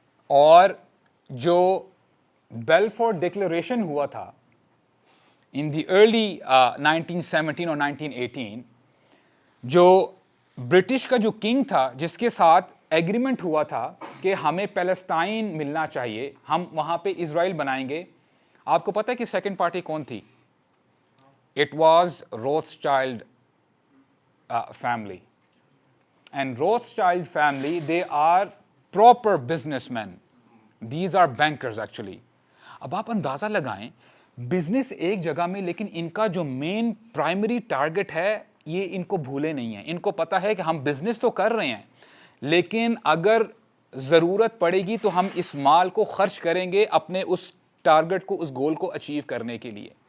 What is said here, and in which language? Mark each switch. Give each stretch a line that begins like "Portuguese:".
Urdu: اور جو بیلفور ڈکلیریشن ہوا تھا
English: in the early
Urdu: 1917 اور 1918, جو برٹش کا جو کنگ تھا جس کے ساتھ ایگریمنٹ ہوا تھا کہ ہمیں پیلسٹائن ملنا چاہیے, ہم وہاں پہ اسرائیل بنائیں گے. آپ کو پتہ ہے کہ سیکنڈ پارٹی کون تھی؟ It was روتھسچائلڈ family.
English: And Rothschild family, they are proper businessmen. These are bankers actually.
Urdu: اب آپ اندازہ لگائیں, بزنس ایک جگہ میں, لیکن ان کا جو مین پرائمری ٹارگٹ ہے یہ ان کو بھولے نہیں ہیں. ان کو پتا ہے کہ ہم بزنس تو کر رہے ہیں, لیکن اگر ضرورت پڑے گی تو ہم اس مال کو خرچ کریں گے اپنے اس ٹارگٹ کو, اس گول کو اچیو کرنے کے لیے.